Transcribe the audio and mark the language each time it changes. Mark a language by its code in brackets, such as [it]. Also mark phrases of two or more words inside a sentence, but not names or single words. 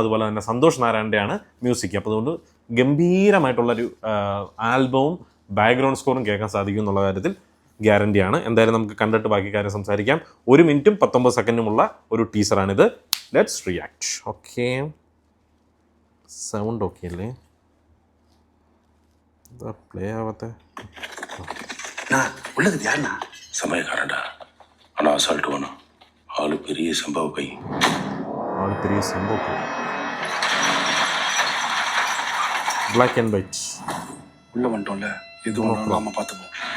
[ml] അതുപോലെ തന്നെ സന്തോഷ് നാരായണൻ്റെയാണ് മ്യൂസിക്. അപ്പോൾ അതുകൊണ്ട് ഗംഭീരമായിട്ടുള്ളൊരു ആൽബവും [en] background score [ml] കേൾക്കാൻ സാധിക്കും എന്നുള്ള കാര്യത്തിൽ ഗ്യാരണ്ടിയാണ്. എന്തായാലും നമുക്ക് കണ്ടിട്ട് ബാക്കി കാര്യം സംസാരിക്കാം. 1 മിനിറ്റും 19 സെക്കൻഡുമുള്ള ഒരു ടീസറാണിത്. [en] let's react. [ml] ഓക്കെ, [en] sound okay [ml] അല്ലേ? എന്താ പ്ലേ ആവാത്ത? [ta] உள்ளது யாருண்ணா? சமயக்காரன்டா. ஆனால் அசால்ட்டு வேணும். ஆளு பெரிய சம்பவ கை. ஆளு பெரிய சம்பவ கை. [en] black and white. [ta] உள்ள வந்துட்டோம்ல, எது ஒன்றும் நாம பார்த்துப்போம்.